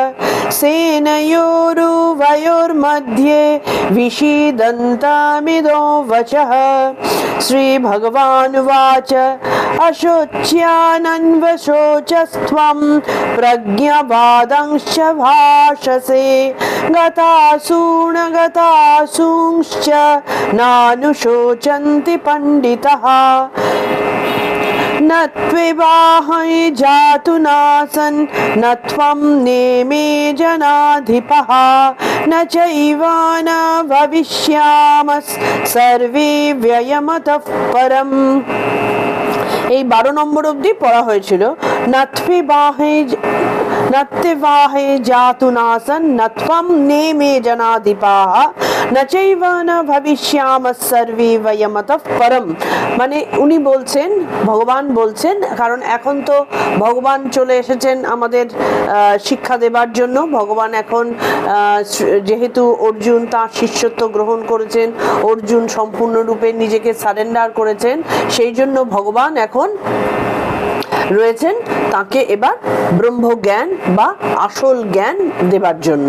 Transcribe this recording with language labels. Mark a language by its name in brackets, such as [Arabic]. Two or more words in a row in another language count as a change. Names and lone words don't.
[Sanskrit] सेनयोरुभयोर्मध्ये विषीदन्तमिदो वचः श्रीभगवानुवाच अशोच्यानन्वशोचस्त्वं प्रज्ञावादंश्च भाषसे गतासूनगतासूंश्च नानुशोचन्ति पण्डितः न त्वेवाहं जातु नासन् न त्वं नेमे जनाधिपः न चैव न भविष्यामः सर्वे व्ययमतः परम्। [Bangla] এই 12 নম্বর অবধি পড়া হয়েছিল। [Sanskrit] नत्वाहे जातु नासन् नत्वं नेमे जनाधिपाः न चैव न भविष्यामः सर्वे वयमतः परम। [Bangla] মানে উনি বলছেন, ভগবান বলছেন, কারণ এখন তো ভগবান চলে এসেছেন আমাদের শিক্ষা দেবার জন্য। ভগবান এখন যেহেতু অর্জুন তার শিষ্যত্ব গ্রহণ করেছেন, অর্জুন সম্পূর্ণরূপে নিজেকে সারেন্ডার করেছেন, সেই জন্য ভগবান এখন রয়েছেন তাকে এবার ব্রহ্মজ্ঞান বা আসল জ্ঞান দেবার জন্য।